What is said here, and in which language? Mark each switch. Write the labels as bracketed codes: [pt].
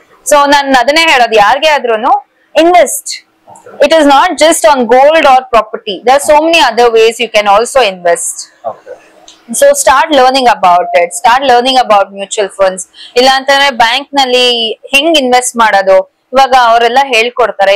[kn] So ನಾನು ಅದನ್ನೇ ಹೇಳೋದು, ಯಾರಿಗೆ ಆದ್ರೂನು invest. [en] It is not just on gold or property. There are so many other ways you can also invest. So start learning about it. Start learning about mutual funds. [kn] ಇಲ್ಲ ಅಂತಂದ್ರೆ bank ನಲ್ಲಿ ಹೆಂಗ್ invest ಮಾಡೋದು ಇವಾಗ ಅವರೆಲ್ಲ ಹೇಳ್ಕೊಡ್ತಾರೆ.